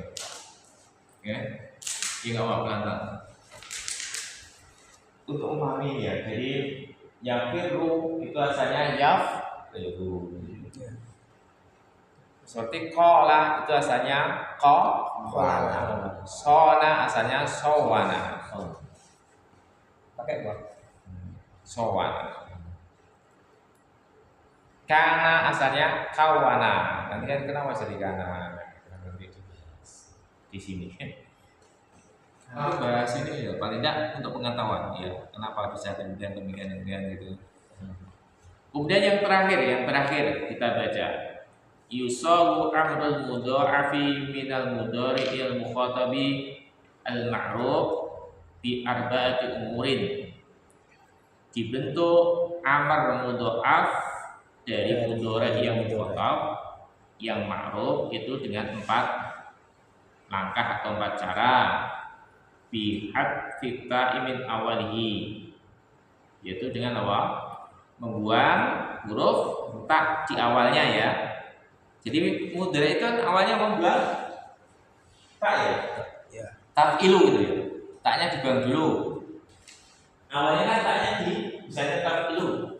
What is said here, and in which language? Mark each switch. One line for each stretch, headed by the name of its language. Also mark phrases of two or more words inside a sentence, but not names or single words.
Indonesian: Oke, ini nggak mau pelan-pelan. Untuk memahami ya, jadi yang firru itu asalnya yaf, seperti kola itu asalnya Qala. sona asalnya sowana, Pakai apa? sowana. Kana asalnya kawana. Nanti kan kenapa jadi kana? Nanti di sini. Nah, bahas ini ya paling tidak untuk pengetahuan ya. Kenapa bisa demikian gitu. Kemudian yang terakhir kita baca.
Arabic: يصاغ أمر المضاعف من المضارع المخاطب المعروف بأربعة أمور.
Indonesian: Dibentuk amar mudha'af dari mudhari yang mukhatab yang ma'ruf itu dengan 4 langkah atau 4 cara.
Arabic: بحذف تاء من أوله,
Indonesian: yaitu dengan apa? Membuang huruf tak di awalnya ya. Jadi mudhari itu kan awalnya membuang tak ya, Ya. taf'ilu gitu ya. Taknya dibuang dulu. Awalnya kan taknya di misalnya taf'ilu.